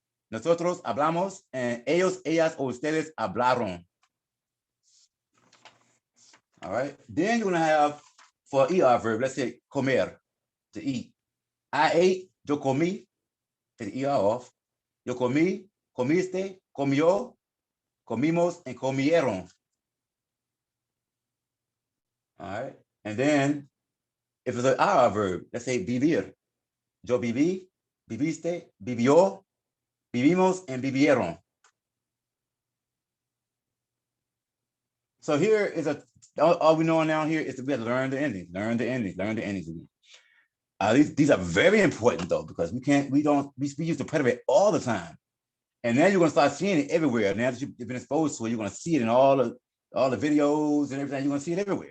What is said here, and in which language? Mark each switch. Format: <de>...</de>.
<es>Nosotros hablamos and ellos, ellas o ustedes hablaron.</es> <en>All right. Then you're going to have for ER verb, let's say comer, to eat. I ate, yo comí, take the ER off.</en> <es>Yo comí, comiste, comió, comimos, and comieron.</es> <en>All right. And then if it's an IR verb, let's say vivir.</en> <es>Yo viví, viviste, vivió, vivimos, and vivieron.</es> <en>So here is all we know now here is that we have to learn the endings, learn the endings again. These are very important though, because we use the preterite all the time. And now you're gonna start seeing it everywhere. Now that you've been exposed to it, you're gonna see it in all the videos and everything. You're gonna see it everywhere.</en>